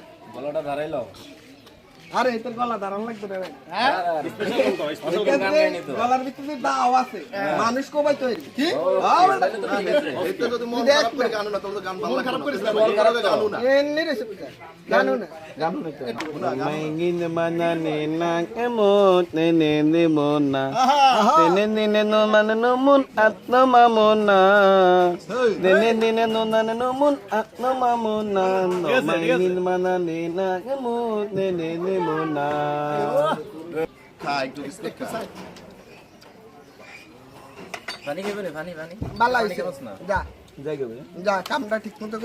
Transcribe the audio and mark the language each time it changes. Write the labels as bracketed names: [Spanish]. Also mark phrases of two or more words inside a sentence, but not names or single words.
[Bangla] গলাটা দাঁড়াইলো আরে তোর গলা দাঁড়ান লাগবে রে ভাই স্পেশাল গান গাইনি তো গলার ভিতরে দাও আছে মানুষ কবাই তৈরি কি এটা যদি মন খারাপ করে গান না তোর গান ভালো লাগে খারাপ করিস না মন খারাপ করে গান না এমনি রে গান শুনা Maingin mana nenang emot nene nemona nene nene no mana no mun at no mamona nene nene no nane no mun at no mamona no maingin mana nenang emot nene nemona খাই একটু বিস্কুট খা পানি খাবে না পানি পানি বালা হইছে যা যাই গবে যা কামটা ঠিক মতো করে